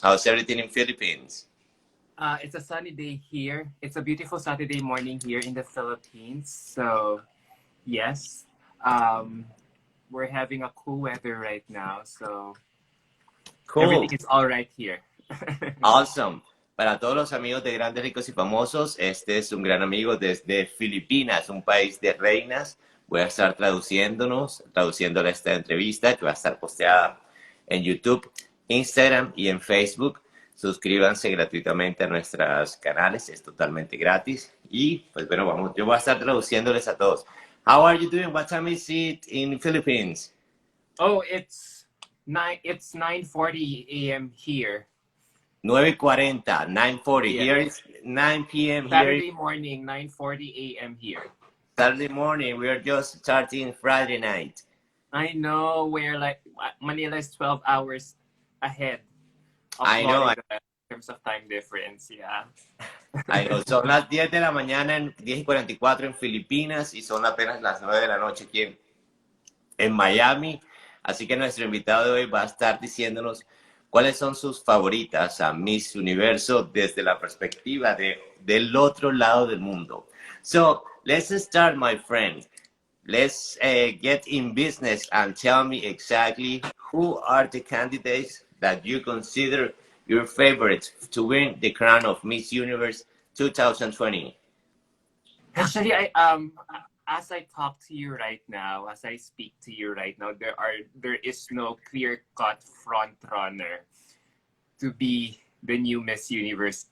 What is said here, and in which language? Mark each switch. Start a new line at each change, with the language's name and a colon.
English: How's everything in Philippines? It's a sunny day here. It's a beautiful Saturday morning here in the Philippines. So, yes, um, we're having a cool weather right now. So, everything Cool. is all right here. Awesome.
Spanish: Para todos los amigos de Grandes Ricos y Famosos, este es un gran amigo desde Filipinas, un país de reinas. Voy a estar traduciéndole esta entrevista que va a estar posteada en YouTube, Instagram y en Facebook. Suscríbanse gratuitamente a nuestros canales, es totalmente gratis. Y pues bueno, vamos, yo voy a estar traduciéndoles a todos.
English: How are you doing? What time is it in Philippines? Oh, it's 9:40 a.m. here. 9:40, 9:40. Yeah, Here is 9 p.m. Here Saturday morning, 9:40 a.m. here. Saturday morning. We are just starting Friday night. I know we're like Manila is 12 hours ahead of I know, Florida in terms of time difference. Yeah. I know.
Spanish: Son las 10 de la mañana, 10:44 en Filipinas y son apenas las 9 de la noche aquí en Miami. Así que nuestro invitado de hoy va a estar diciéndonos cuáles son sus favoritas a Miss Universo desde la perspectiva del otro lado del mundo.
English: So, let's start, my friend. Let's get in business and tell me exactly who are the candidates that you consider your favorites to win the crown of Miss Universe 2020. Actually, as I talk to you right now, as I speak to you right now, there is no clear-cut front runner to be the new Miss Universe.